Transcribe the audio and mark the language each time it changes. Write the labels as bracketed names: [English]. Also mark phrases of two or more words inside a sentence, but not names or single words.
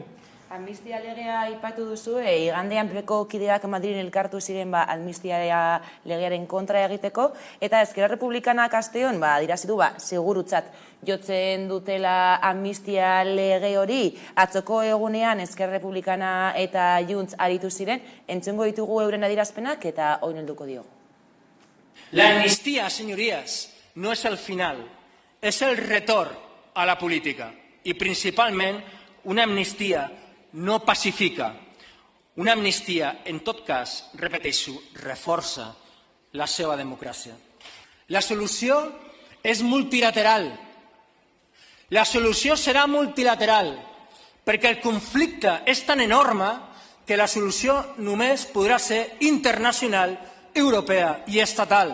[Basque] Amnistia legea aipatu duzu, igandean PP-ko kideak Madrilen elkartu ziren amnistia legearen kontra egiteko, eta Ezkerra Republikanak asteon adirazi du segurutzat jotzen dutela amnistia lege hori. Atzoko egunean Ezkerra Republikana eta Junts aritu ziren, entzungo ditugu euren adirazpenak eta orain helduko diogu. [Spanish] La amnistía, señorías, [Catalan] no es el final, es el retorn a la política y principalment una amnistia no pacifica. Una amnistia, en tot cas, repeteixo, reforça la seva democràcia. La solució és multilateral. La solució serà multilateral perquè el conflicte és tan enorme que la solució només podrà ser internacional, europea i estatal.